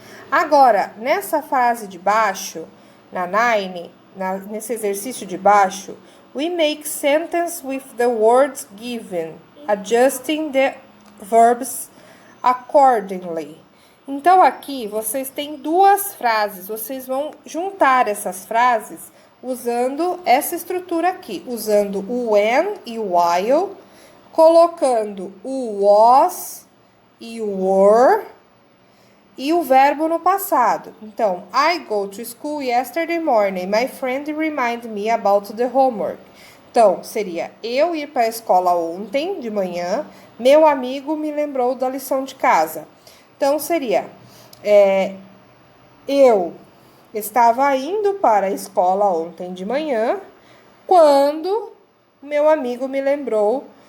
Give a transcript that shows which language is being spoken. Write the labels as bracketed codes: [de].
[pt] Agora, nessa frase de baixo, na 9, nesse exercício de baixo, [en] we make sentence with the words given, adjusting the verbs accordingly. [pt] Então, aqui, vocês têm 2 frases. Vocês vão juntar essas frases usando essa estrutura aqui. Usando o when e o while, colocando o was e o were e o verbo no passado. [en] Então, I go to school yesterday morning. My friend reminded me about the homework. [pt] Então, seria eu ir para a escola ontem de manhã. Meu amigo me lembrou da lição de casa. Então, seria, eu estava indo para a escola ontem de manhã, quando meu amigo me lembrou